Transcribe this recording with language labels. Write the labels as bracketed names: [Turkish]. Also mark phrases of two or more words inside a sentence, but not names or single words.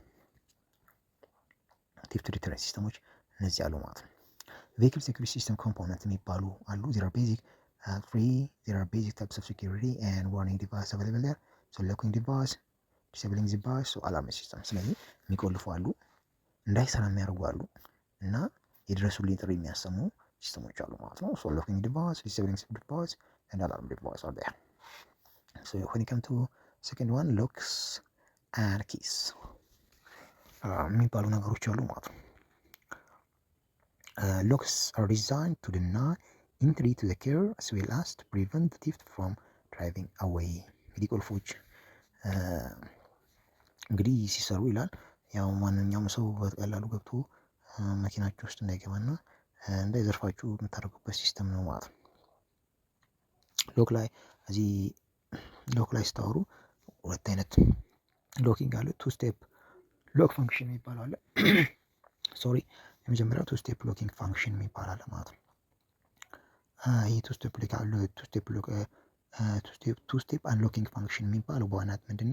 [Amharic] እነዚህ አሉ ማለት ነው። [English] vehicle security system component [Amharic] የሚባሉ አሉ። [English] there are basic types of security and warning device available there። locking device, disabling device, alarm system። [Amharic] ስለዚህ የሚቆልፉ አሉ፣ እንዳይሰራ የሚያደርጉ አሉ እና የድረሱልኝ ጥሪ የሚያሰሙ ሲስተሞች አሉ ማለት ነው። [English] locking device, disabling device and alarm device are there። when it comes to second one locks and keys [Amharic] የሚባሉ ነገሮች አሉ ማለት ነው። [English] locks are designed to deny entry to the car as well as to prevent the thief from driving away። [Amharic] እንግዲህ ቁልፎች እንግዲህ ሲሰሩ ይላል ያው ማንኛውም ሰው በቀላሉ ገብቶ መኪናችሁ ውስጥ እንዳይገባና እንዳይዘርፋችሁ የምታደርጉበት ሲስተም ነው ማለት ነው። ሎክ ላይ ስታወሩ ሁለት አይነት ሎኪንግ አለ። [English] two step lock function [Amharic] የሚባል አለ። ሶሪ የመጀመሪያው [English] two step locking function [Amharic] የሚባል አለ ማለት ነው። ይህ [English] two step unlocking function [Amharic] የሚባለው በዋናት